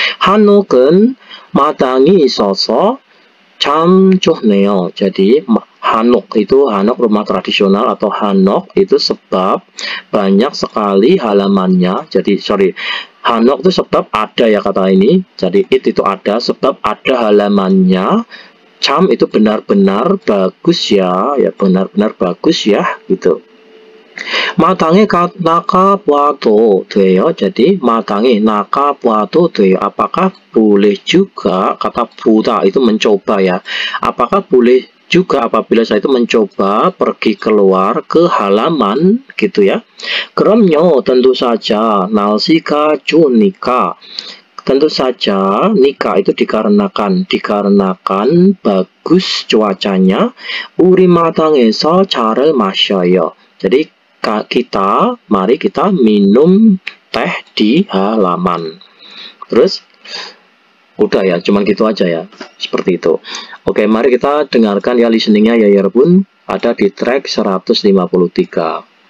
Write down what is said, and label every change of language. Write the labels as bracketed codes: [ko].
[ko] 한옥은 마당이 있어서 참 좋네요. [id] Jadi hanok itu, hanok rumah tradisional atau hanok itu sebab banyak sekali halamannya. Jadi hanok itu sebab ada ya, kata ini. Jadi itu ada sebab ada halamannya. Cam itu benar-benar bagus ya, benar-benar bagus ya gitu. [ko] 마당에 나가봐도 돼요. [id] Jadi [ko] 마당에 나가봐도 돼요. [id] Apakah boleh juga, kata 보다 itu mencoba ya. Apakah boleh juga apabila saya itu mencoba pergi keluar ke halaman gitu ya. [ko] 그럼요, [id] tentu saja. [ko] 날씨가 좋으니까. [id] Tentu saja, nikah itu dikarenakan bagus cuacanya. [ko] 우리 마당에서 차를 마셔요. [id] Jadi mari kita minum teh di halaman. Terus udah ya, cuman gitu aja ya, seperti itu. Oke, mari kita dengarkan ya listeningnya ya Yarbun, ada di track 153.